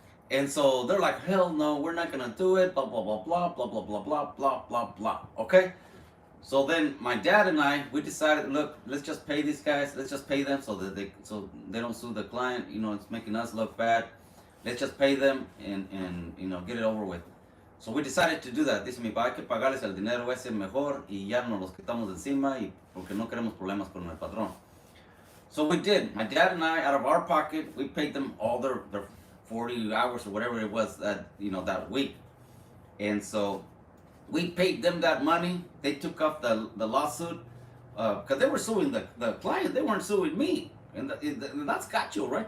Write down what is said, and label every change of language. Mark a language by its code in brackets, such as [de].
[en] And so they're like, hell no, we're not gonna do it, blah, blah, blah, blah, blah, blah, blah, blah, blah, blah, blah, okay? So then my dad and I, we decided, look, let's just pay these guys. Let's just pay them so they don't sue the client. It's making us look bad. Let's just pay them and get it over with. So we decided to do that. [es] Dice mi papá, hay que pagarles el dinero ese mejor y ya nos los quitamos de encima y porque no queremos problemas con el patrón. [en] So we did. My dad and I, out of our pocket, we paid them all their 40 hours or whatever it was that week. And so we paid them that money. They took off the lawsuit because they were suing the client. They weren't suing me, and that's gacho, right?